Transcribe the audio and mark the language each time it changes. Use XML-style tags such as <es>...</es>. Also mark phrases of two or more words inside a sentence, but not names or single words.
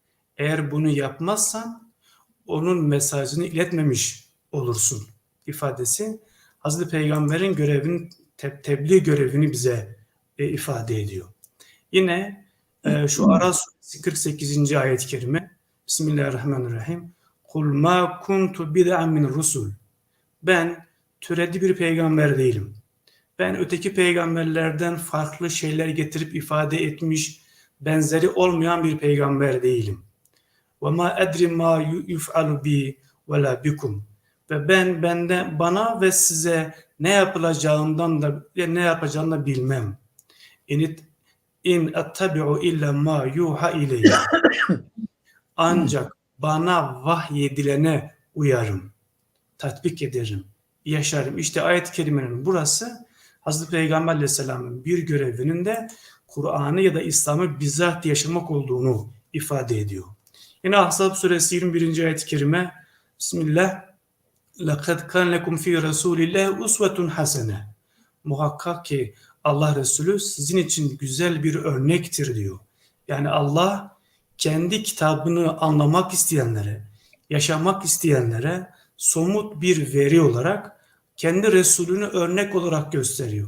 <tr>Eğer bunu yapmazsan onun mesajını iletmemiş olursun ifadesi Hazreti Peygamber'in görevini, tebliğ görevini bize ifade ediyor. Yine şu Ara suresi 48. ayet-i kerime Bismillahirrahmanirrahim.</tr> <ar>قل ما كنت بدعا من الرسل.</ar> <tr>Ben türedi bir peygamber değilim. Ben öteki peygamberlerden farklı şeyler getirip ifade etmiş, benzeri olmayan bir peygamber değilim.</tr> <ar>وَمَا اَدْرِ مَا يُفْعَلُ بِي وَلَا بِكُمْ.</ar> <tr>Ve bana ve size ne yapacağını da bilmem.</tr> <ar>إن أتبع إلا ما يوحى إليه.</ar> <tr>Ancak bana vahyedilene uyarım, tatbik ederim, yaşarım. İşte ayet-i kerimenin burası Hazreti Peygamber Aleyhisselam'ın bir görevinin de Kur'an'ı ya da İslam'ı bizzat yaşamak olduğunu ifade ediyor. Yine Ahzab suresi 21. ayet-i kerime Bismillah</tr> <ar>لَقَدْ كَانْ لَكُمْ فِي رَسُولِ اللّٰهِ اُسْوَةٌ حَسَنَةٌ.</ar> <tr>Muhakkak ki Allah Resulü sizin için güzel bir örnektir diyor. Yani Allah kendi kitabını anlamak isteyenlere, yaşamak isteyenlere somut bir veri olarak kendi Resulünü örnek olarak gösteriyor.</tr>